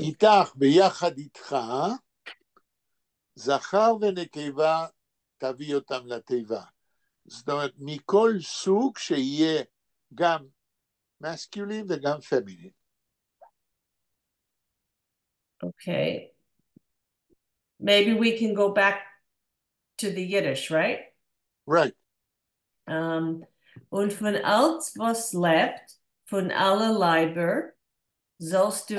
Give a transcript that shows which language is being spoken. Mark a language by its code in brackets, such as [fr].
[he] איתך, ביחד איתך, זכר ונקבה תביא אותם לתיבה. זאת אומרת, מכל סוג שיהיה גם masculine וגם feminine. [en] Okay. Maybe we can go back to the Yiddish, right? Right. [yi] Und von alles, was lebt, von alle Leiber, sollst du